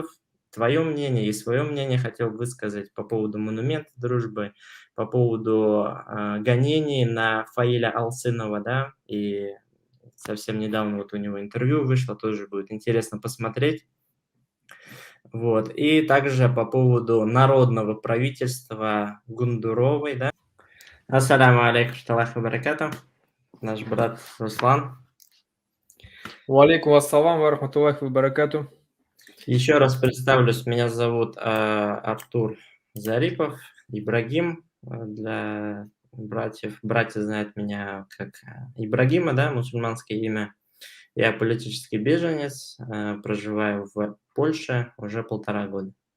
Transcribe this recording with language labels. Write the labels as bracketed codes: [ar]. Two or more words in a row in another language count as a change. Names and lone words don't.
[ru] Твое мнение и свое мнение хотел высказать по поводу монумента дружбы, по поводу, гонений на Фаиля Алсынова, да. И совсем недавно вот у него интервью вышло, тоже будет интересно посмотреть. Вот. И также по поводу народного правительства Гундуровой, да. [ar] السلام عليكم وبركاته. [ru] Наш брат Руслан. [ar] وعليكم السلام ورحمة الله وبركاته. [ru] Еще раз представлюсь, меня зовут Артур Зарипов, Ибрагим для братьев. Братья знают меня как Ибрагима, да, мусульманское имя. Я политический беженец, проживаю в Польше уже 1,5 года.